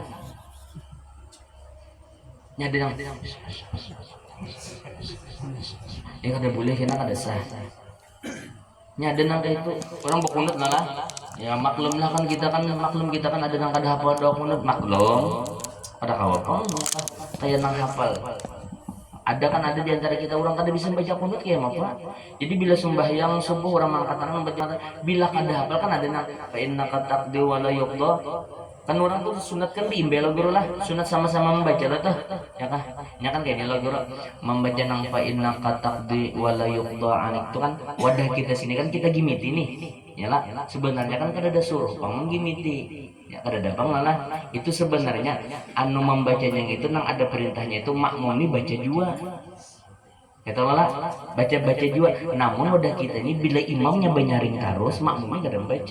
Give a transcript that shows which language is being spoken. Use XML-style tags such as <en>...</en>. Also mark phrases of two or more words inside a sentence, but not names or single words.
<bjn>Nyadang ya kada boleh, kena kada sah nyada nang itu orang berkunut lah ya, maklum lah kan kita kan ada nang kada hafal doa kunut, maklum kada kawapang kayak nang hafal ada kan, ada di antara kita orang kada bisa baca kunut kayak apa. Jadi bila sembahyang subuh orang mengangkat tangan membaca, bila kada hafal kan ada nang</bjn> <ar>فإنك تقضي ولا يقضى,</ar> <bjn>kan orang tuh sunat kan biimbel guru lah, sunat sama-sama membaca lah tuh ya kah, ya kan kayak gini guru membaca nang</bjn> <ar>فإنك تقضي ولا يقضى</ar> <bjn>anik itu kan wadah kita sini kan kita gimiti nih ya lah, sebenarnya kan kada ada suruh pang gimiti ya kada ada pang lah, itu sebenarnya anu membacanya itu nang ada perintahnya itu makmumi baca juga ya tahu lah, baca juga, namun wadah kita ini bila imamnya banyaring terus makmumnya kada baca.</bjn>